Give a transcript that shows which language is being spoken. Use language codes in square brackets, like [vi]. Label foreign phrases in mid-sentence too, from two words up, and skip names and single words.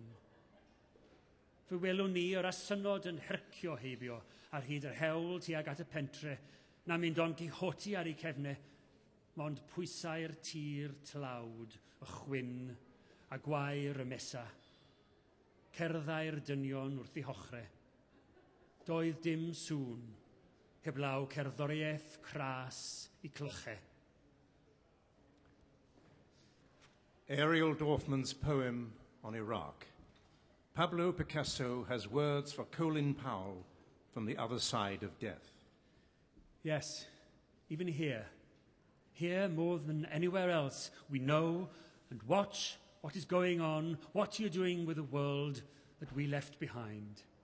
[cy] Fe welwn ni o'r asynod yn hercio heibio ar hyd yr hewl tuag at y pentre, na mynd Don Quixote ar ei cefne, mond pwysau'r tir tlawd, y chwyn a gwair y mesa. Cerddau'r dynion wrth ei hochre. Doedd dim sŵn, heblaw cerddoriaeth cras I clyche. [en] Ariel Dorfman's poem on Iraq. Pablo Picasso has words for Colin Powell from the other side of death. Yes, even here more than anywhere else, we know and watch what is going on, what you're doing with the world that we left behind.